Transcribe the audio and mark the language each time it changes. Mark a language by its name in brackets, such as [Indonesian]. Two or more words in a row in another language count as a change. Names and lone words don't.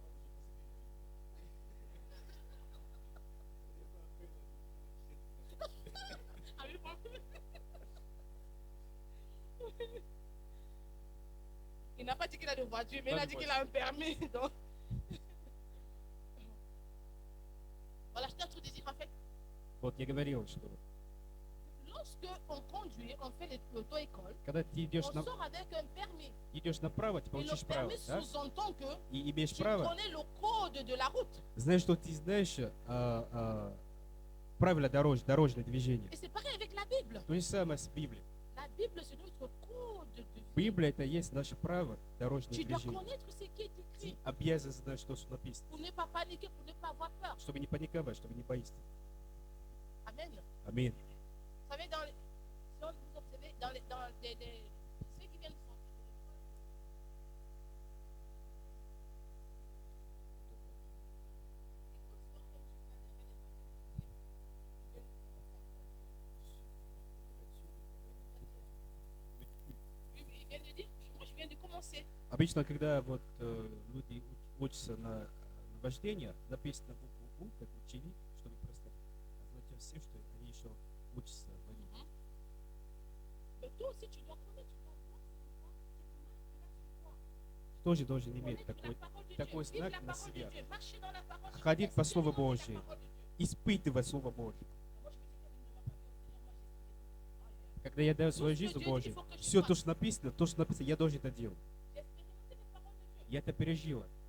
[French] Ah oui, bon. Il n'a pas dit qu'il a de voiture, mais il a dit qu'il a un permis. Donc. Voilà, je t'ai tout dit en fait. [Russian] Вот я говорил, что [French] Lorsque on conduit, on fait l'auto-école, [Russian] когда ты [French] on sort avec un permis. [Russian] идешь направо, ты [French] Et le [Russian] получишь право, [French] permis [Russian] да? [French] sous-entend que [Russian] И имеешь [French] tu [Russian] право, [French] connais le code de la route. [Russian] знаешь, что ты знаешь правила дорожное движение. [French] Et c'est pareil avec la Bible. [Russian] То же самое с Библией. [French] La Bible, c'est notre code de vie. [Russian] Библия это есть наше право дорожное [French] Tu dois [Russian] движение. [French] connaître ce qui est écrit suit. [Russian] обязан знать, что написано. [French] Pour ne pas paniquer, pour ne pas avoir peur. [Russian] Чтобы не паниковать, чтобы не бояться. [French] Amen. [Russian] Аминь. [French] Vous savez, si vous observez dans ceux qui viennent sortir de l'école, oui, il vient de dire, moi je viens de commencer. [Russian] Обычно, когда вот люди учатся на вождение, написано букву У, как ученик, чтобы просто означать все, что они еще учатся водить. [French] Mais toi aussi, tu dois connaître, tu dois voir, c'est quoi. [Russian] Тоже должен иметь такой знак на себя. Ходить по Слову Божьему, испытывать Слово Божье. Когда я даю свою жизнь Божью, все то, что написано, я должен это делать. Я это пережила.